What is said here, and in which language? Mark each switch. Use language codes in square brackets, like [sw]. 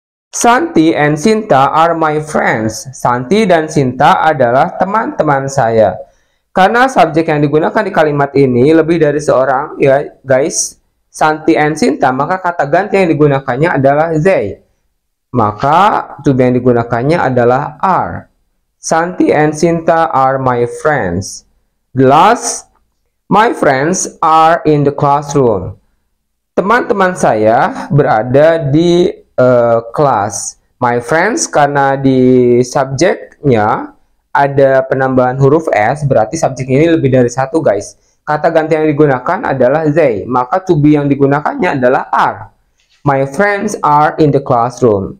[en] Santi and Sinta are my friends. [id] Santi dan Sinta adalah teman-teman saya. Karena subjek yang digunakan di kalimat ini lebih dari seorang, ya guys, Santi and Sinta, maka kata ganti yang digunakannya adalah they. Maka to be yang digunakannya adalah are. [en] Santi and Sinta are my friends. The last, my friends are in the classroom. [id] Teman-teman saya berada di kelas. My friends, karena di subjeknya ada penambahan huruf S, berarti subjek ini lebih dari satu, guys. Kata ganti yang digunakan adalah they, maka to be yang digunakannya adalah are. [en] My friends are in the classroom.